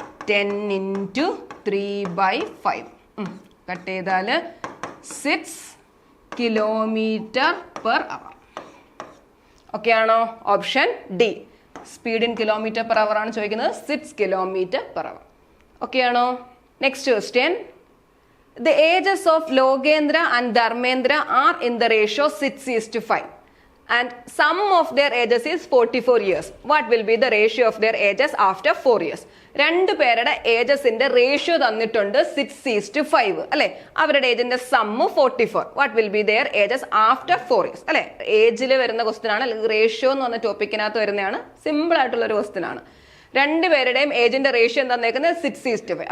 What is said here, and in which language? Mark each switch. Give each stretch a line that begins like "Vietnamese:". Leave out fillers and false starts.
Malayalam: 10 × 3/5 cut ചെയ്താൽ 6 kilometre per hour. Okay ആണോ? Option D. Speed in kilometre per hour ആണ് ചോദിക്കുന്നത്. 6 കിലോമീറ്റർ പെർ അവർ. ഓക്കെ ആണോ? Next question.
English: The ages of Logendra and Dharmendra are in the ratio 6:5 and sum of their ages is 44 years. What will be the ratio of their ages after 4 years?
Malayalam: രണ്ടു പേരുടെ ഏജസിന്റെ ratio തന്നിട്ടുണ്ട് 6:5 അല്ലെ. അവരുടെ ഏജിന്റെ sum 44. What will be there ages after 4 years അല്ലെ. ഏജിൽ വരുന്ന question ആണ്, അല്ലെങ്കിൽ റേഷ്യോ എന്ന് പറഞ്ഞ ടോപ്പിക്കിനകത്ത് വരുന്നതാണ്. സിമ്പിൾ ആയിട്ടുള്ള ഒരു ക്വസ്റ്റ്യൻ ആണ്. രണ്ടുപേരുടെയും ഏജിന്റെ റേഷ്യോ തന്നേക്കുന്നത് 6:5.